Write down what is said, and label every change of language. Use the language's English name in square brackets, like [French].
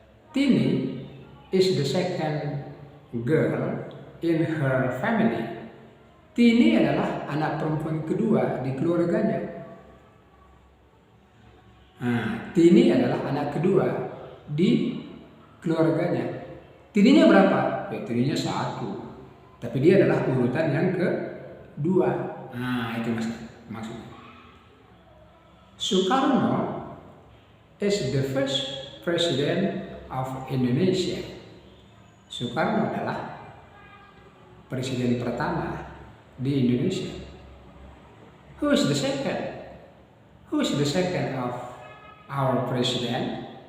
[English] Tini is the second girl in her family. [Indonesian] Tini adalah anak perempuan kedua di keluarganya. Nah, Tini adalah anak kedua di keluarganya. Tininya berapa? Ya, tininya 1. Tapi dia adalah urutan yang kedua. Nah, itu maksudnya. [English] Soekarno is the first president of Indonesia. [Indonesian] Soekarno adalah presiden pertama di Indonesia. [English] Who is the second? Who is the second of our president?